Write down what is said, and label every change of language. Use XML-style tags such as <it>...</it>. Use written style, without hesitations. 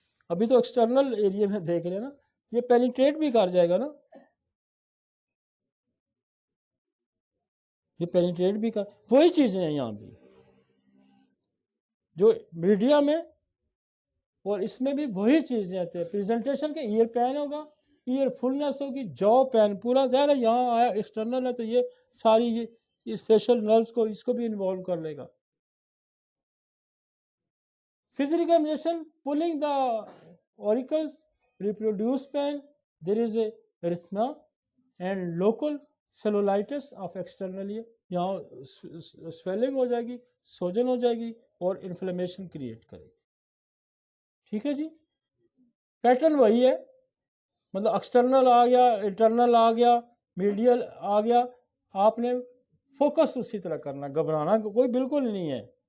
<ur>ابھی تو external area میں دیکھ رہے ہیں نا, یہ پینیٹریٹ بھی کر جائے گا نا, یہ پینیٹریٹ بھی کر, وہی چیزیں ہیں یہاں بھی جو میڈیا میں, اور اس میں بھی وہی چیزیں آتے ہیں. پریزنٹیشن کے ایئر پین ہوگا, ایئر فلنس ہوگی, جو پین پورا ظاہر ہے یہاں آیا ایکسٹرنل ہے تو یہ ساری اس فیشل نروز کو, اس کو بھی انوالو کر لے گا.</ur> <en>Physical examination, pulling the auricles, reproduce pain, there is a erythema and local cellulitis of external ear.</en> <ur>یہاں سویلنگ ہو جائے گی, سوجن ہو جائے گی اور انفلیمیشن کریٹ کرے گی. ٹھیک ہے جی, پیٹرن وہی ہے, مطلب ایکسٹرنل آ گیا, انٹرنل آ گیا, میڈیل آ گیا, آپ نے فوکس اسی طرح کرنا, گھبرانا کوئی بالکل نہیں ہے.</ur>